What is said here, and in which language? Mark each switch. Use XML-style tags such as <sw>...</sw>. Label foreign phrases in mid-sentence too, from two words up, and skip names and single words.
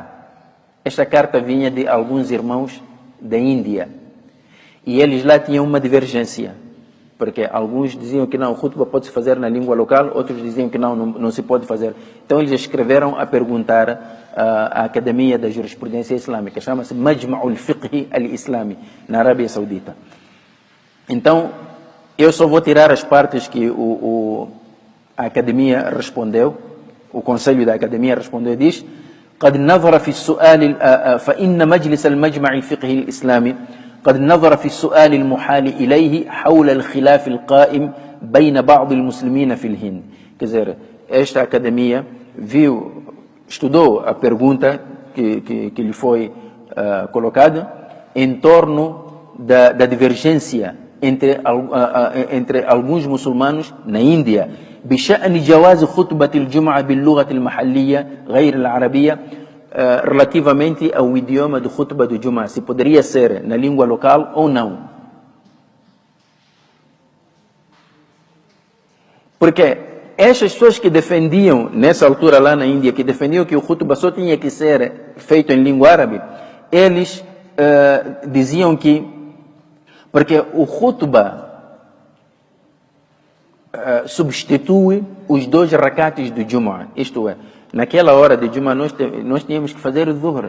<pt>Esta carta vinha de alguns irmãos da Índia. E eles lá tinham uma divergência. Porque alguns diziam que não, o khutbah pode-se fazer na língua local, outros diziam que não se pode fazer. Então eles escreveram a perguntar à Academia da Jurisprudência Islâmica, chama-se Majma'ul Fiqh al-Islami, na Arábia Saudita. Então, eu só vou tirar as partes que a Academia respondeu, o Conselho da Academia respondeu e diz:</pt> <ar>قد نظر في السؤال فإن مجلس المجمع الفقهي الإسلامي قد نظر في السؤال المحال إليه حول الخلاف القائم بين بعض المسلمين في الهند.</ar> <pt>Quer dizer, esta academia estudou a pergunta que lhe foi colocada em torno da divergência entre alguns muçulmanos na Índia</pt> <ar>بشأن جواز خطبة الجمعة باللغة المحلية غير العربية</ar> <pt>relativamente ao idioma do khutbah do Jum'ah, se poderia ser na língua local ou não. Porque essas pessoas que defendiam, nessa altura lá na Índia, que defendiam que o khutbah só tinha que ser feito em língua árabe, eles diziam que, porque o khutbah substitui os 2 rakates do Jum'ah, isto é, naquela hora de Jum'ah nós tínhamos que fazer o Dhuhr.</pt>